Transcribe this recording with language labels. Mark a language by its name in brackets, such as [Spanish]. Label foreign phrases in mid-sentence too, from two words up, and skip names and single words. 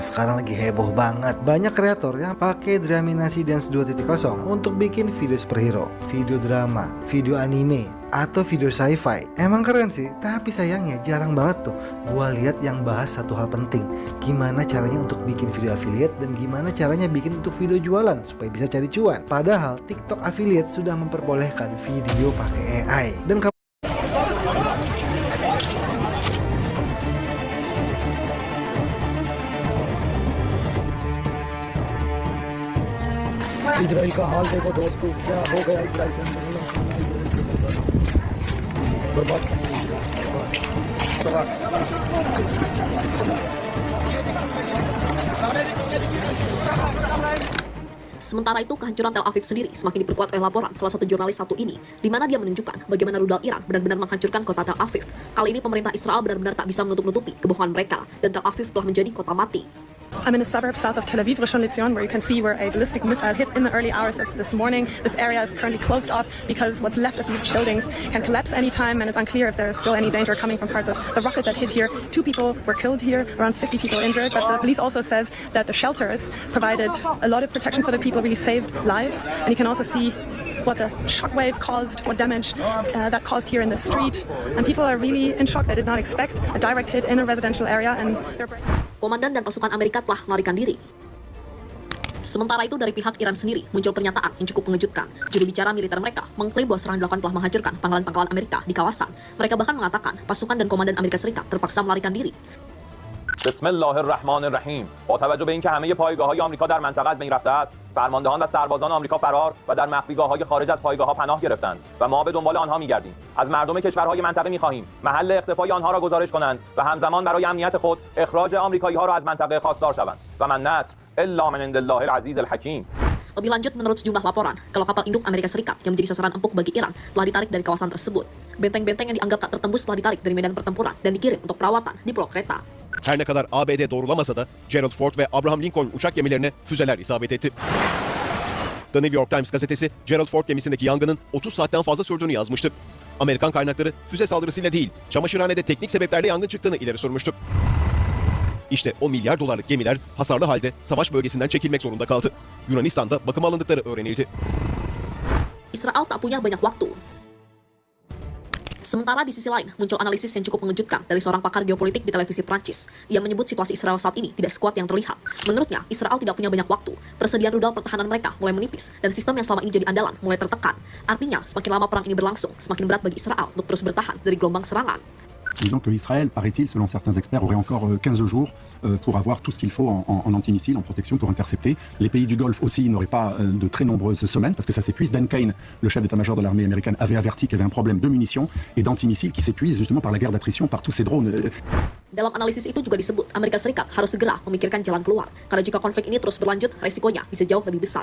[Indonesian] Sekarang lagi heboh banget. Banyak kreator yang pakai Dramina Seedance 2.0 untuk bikin video superhero, video drama, video anime, atau video sci-fi. Emang keren sih, tapi sayangnya jarang banget tuh gua lihat yang bahas satu hal penting. Gimana caranya untuk bikin video affiliate dan gimana caranya bikin untuk video jualan supaya bisa cari cuan. Padahal TikTok affiliate sudah memperbolehkan video pakai AI. Dan kamu [Hindi] इजराइल का हाल देखो दोस्तों, क्या हो गया इजराइल के बर्बाद। [Indonesian] Sementara itu, kehancuran Tel Aviv sendiri semakin diperkuat oleh laporan salah satu jurnalis satu ini, di mana dia menunjukkan bagaimana rudal Iran benar-benar menghancurkan kota Tel Aviv. Kali ini pemerintah Israel benar-benar tak bisa menutup-nutupi kebohongan mereka, dan Tel Aviv telah menjadi kota mati. [English] I'm in a suburb south of Tel Aviv, Rishon LeZion, where you can see where a ballistic missile hit in the early hours of this morning. This area is currently closed off because what's left of these buildings can collapse anytime, and it's unclear if there is still any danger coming from parts of the rocket that hit here. 2 people were killed here, around 50 people injured, but the police also says that the shelters provided a lot of protection for the people, really saved lives, and you can also see what the shockwave caused, what damage that caused here in the street, and people are really in shock. They did not expect a direct hit in a residential area, and they're... [Indonesian] Komandan dan pasukan Amerika telah melarikan diri. Sementara itu, dari pihak Iran sendiri muncul pernyataan yang cukup mengejutkan. Juru bicara militer mereka mengklaim bahwa serangan dilakukan telah menghancurkan pangkalan-pangkalan Amerika di kawasan. Mereka bahkan mengatakan pasukan dan komandan Amerika Serikat terpaksa melarikan diri. [Arabic] بسم الله الرحمن الرحیم. [Persian] با توجه به اینکه همه پایگاه‌های آمریکا در منطقه از بین رفته است، فرماندهان و سربازان آمریکا فرار و در مخفیگاه‌های خارج از پایگاه‌ها پناه گرفتند و ما به دنبال آنها می‌گردیم. از مردم کشورهای منطقه می‌خواهیم محل اختفای آنها را گزارش کنند و همزمان برای امنیت خود اخراج آمریکایی‌ها را از منطقه خواستار شوند. [Arabic] و من نصر الا من عند الله العزیز الحکیم. [Indonesian] Lebih lanjut, menurut sejumlah laporan, kalau kapal induk Amerika Serikat yang menjadi sasaran empuk bagi Iran telah ditarik dari kawasan tersebut. Benteng-benteng yang dianggap tak tertembus telah ditarik dari medan pertempuran dan dikirim untuk perawatan di Pulau Kreta. [Turkish] Her ne kadar ABD doğrulamasa da Gerald Ford ve Abraham Lincoln uçak gemilerine füzeler isabet etti. The New York Times gazetesi Gerald Ford gemisindeki yangının 30 saatten fazla sürdüğünü yazmıştı. Amerikan kaynakları füze saldırısıyla değil, çamaşırhanede teknik sebeplerle yangın çıktığını ileri sürmüştü. İşte o milyar dolarlık gemiler hasarlı halde savaş bölgesinden çekilmek zorunda kaldı. Yunanistan'da bakıma alındıkları öğrenildi. [Indonesian] Israel tak punya banyak waktu. Sementara di sisi lain, muncul analisis yang cukup mengejutkan dari seorang pakar geopolitik di televisi Prancis. Ia menyebut situasi Israel saat ini tidak sekuat yang terlihat. Menurutnya, Israel tidak punya banyak waktu. Persediaan rudal pertahanan mereka mulai menipis, dan sistem yang selama ini jadi andalan mulai tertekan. Artinya, semakin lama perang ini berlangsung, semakin berat bagi Israel untuk terus bertahan dari gelombang serangan. [French] Disons qu'Israël, paraît-il, selon certains experts, aurait encore 15 jours pour avoir tout ce qu'il faut en antimissiles, en protection pour intercepter. Les pays du Golfe aussi n'auraient pas de très nombreuses semaines parce que ça s'épuise. Dan Kane, le chef d'état-major de l'armée américaine, avait averti qu'il y avait un problème de munitions et d'antimissiles qui s'épuisent justement par la guerre d'attrition, par tous ces drones. [Indonesian] Dalam analisis itu juga disebut Amerika Serikat harus segera memikirkan jalan keluar, karena jika konflik ini terus berlanjut, resikonya bisa jauh lebih besar.